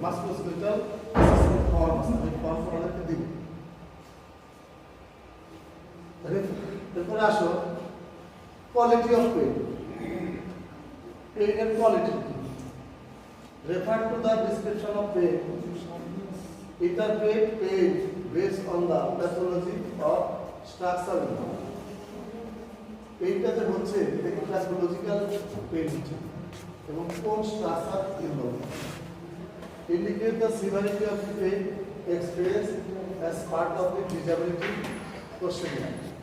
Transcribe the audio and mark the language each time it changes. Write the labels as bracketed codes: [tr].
[bn] Musculoskeletal form আমাদেরকে দিবে। এরপরে আসো quality of pain. পেইনের quality [en] Refer to the description of pain. Interpret pain based on the pathology or structure. [bn] পেইনটা যে হচ্ছে এটা কি প্যাথোলজিক্যাল পেইন হচ্ছে এবং কোন structure involve. [en] Indicate the severity of the pain experienced as part of the disability questionnaire.